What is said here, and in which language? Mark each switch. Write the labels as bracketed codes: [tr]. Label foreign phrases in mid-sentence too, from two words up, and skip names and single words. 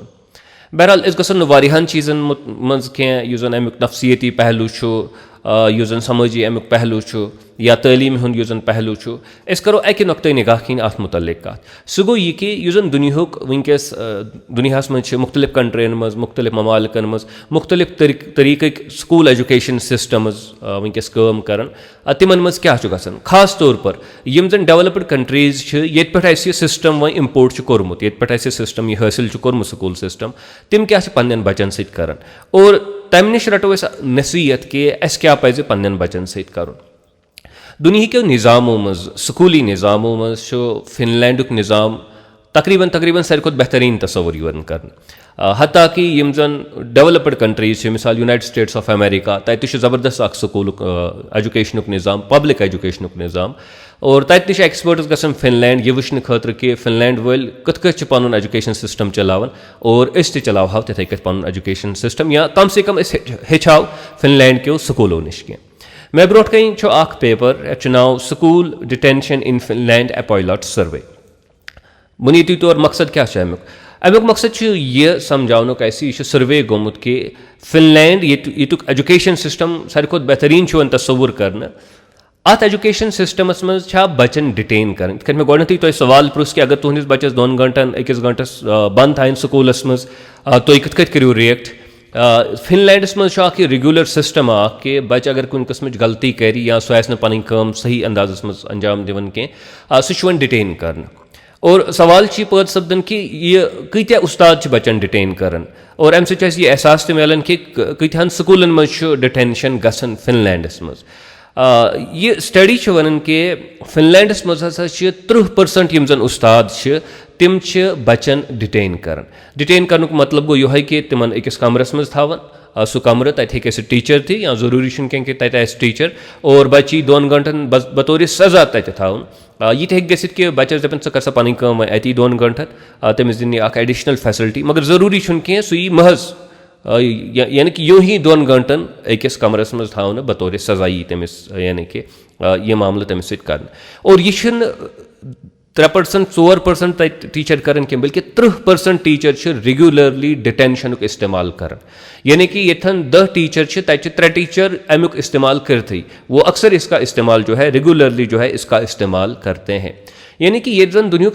[ks] बहरहाल अस गसन वारियाहन चीज़न मज कह यह जन अमुक नफसियती पहलू यह जन समाजी अमुक पहलू या तालीम हुंद यह जन पहलू अस करो अकि नुक्त निगाह किन अत मुतल्लिक कथ। सह गो यह कि यह जन दुनियाहुक वनकस दुनियास मज मुख्तलिफ कंट्रियन मज मुख्तलिफ ममालिकन मज मुख्तलिफ तरीक़ [en] school education systems [ks] वनकस काम करन, तिमन मज क्या गसन खास तौर पर यम जन [en] developed countries [ks] ये पे सिस्टम वह इम्पोर्ट कोर्मुत, ये पे सिस्टम यह हासिल कोर्मुत [en] school system, [ks] तिम क्या पन्न बच्चन सत करन, और तम नश रटो नसीहत कि अस क्या पज़ पन्न बच्चन सत करुन। दुनिया निज़ामों मज स्कूली निज़ामों मज फिनलैंडुक निज़ाम तकरीबन सारे खुद बेहतरीन तस्वुर यवन कर, हत्ता कि यम जन [en] developed countries [ks] मिसाल यूनाइटेड स्टेट्स ऑफ अमेरिका तत ज़बरदस्त [en] school education [ks] निज़ाम [en] public education [ks] निज़ाम, और तत एक्सपर्ट्स गसन फिनलैंड यह वुचन खतर कि फिनलैंड वाल कत पन [en] education system [ks] चलावन, और अस चलावो तथे कत पन [en] education system, [ks] या [ur] کم سے کم [ks] हेचाव [ur] فنلینڈ کے اسکولوں [ks] नश कह। मे ब्रोट कन पेपर यथ नाव स्कूल डिटेंशन इन फिनलैंड ए पायलट सर्वे। बुनियादी तौर मकसद क्या अमुक मकसद यह समझानुक यह सर्वे गोमुत कि फिनलैंड युक [en] education system [ks] सारे खुद बेहतरीन तस्वुर कर, अत [en] education systems [ks] मज बच्चन डिटेन कर। मे गोडनैथी तुम सवाल पृछ कि अगर तुहंदिस बच्चस 2 घंटन अकिस घंटस बंद थायन स्कूलस मज तुम कत करो रिएक्ट? फिनलैंडस मज रेगुलर सिस्टम कि बच्चे अगर कुन किस्म गलती कर या सह पन काम सही अंदाजस मज अंजाम दिवन कह सह डिटेन कर, और सवाल पद सपदन कि यह कत्या उस्ताद बच्चन डिटेन कर, और अम सह यह एहसास मिलान कि कत्यान स्कूलन मज डिटेंशन गसन फिनलैंडस मज। यह स्टडी वन कि फिनलैंडस मज हसा 30% यम जन उस्ताद तिम बच्चन डिटेन कर मतलब गो यह कि तिमन अकिस कमरस मज थावन, सह कमर तत हे टीचर थी या जरूरी कि तत टीचर, और बच्ची 2 घंटन बतौर सजा तत थावन। यह हे गसित कि बच्चस दपन स कर सा पन काम अति 2 घंटन, तमिस दिन [en] additional facility, [ks] मगर जरूरी कह सह यी महज यानी कि यूं ही 2 घंटन अकिस कमरस मज थावन बतौर सजा यी तमिस यानी कि यह मामल तमिस सत कर, और यह 3% 4% टीचर कर बल्कि 30% टीचर रेगुलरली डिटेंशन इस्तेमाल कर यानी कि यथन 10 टीचर तक 3 टीचर अमुक [ur] استعمال کرتے وہ اکثر اس کا استعمال جو ہے ریگولرلی جو ہے اس کا استعمال کرتے ہیں [ks] यानी कि ये जन दुनिया